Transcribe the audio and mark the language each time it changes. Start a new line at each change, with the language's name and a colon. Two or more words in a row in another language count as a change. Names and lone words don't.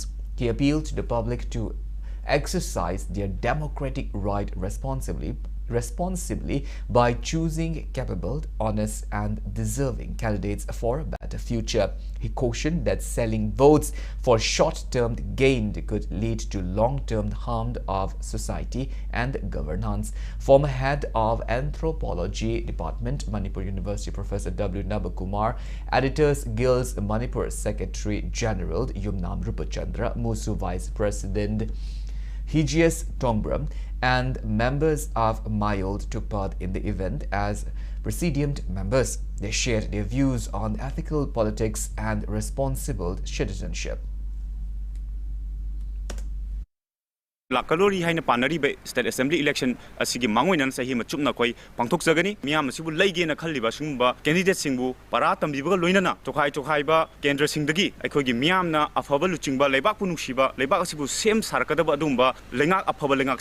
English: He appealed to the public to exercise their democratic right responsibly by choosing capable, honest and deserving candidates for a better future. He cautioned that selling votes for short-term gain could lead to long-term harm of society and governance. Former head of Anthropology Department, Manipur University Professor W. Nabakumar, Editors Guild's Manipur Secretary General Yumnam Rupachandra, MUSU Vice President Hijias Tongbram and members of Mayold took part in the event as presidium members. They shared their views on ethical politics and responsible citizenship.
Manipuri: Lakalori haina panari
English: state assembly election
Manipuri: asigi mangoinan sahi machupna koi pangthok jagani miyam asibu leige na khalliba singba candidate singbu para tambiba loinana tokhai ba kendra singdagi aikhogi miyamna afaba luchingba leibak punungsiba leibak asibu sem sarkadaba adumba lengak afaba lengak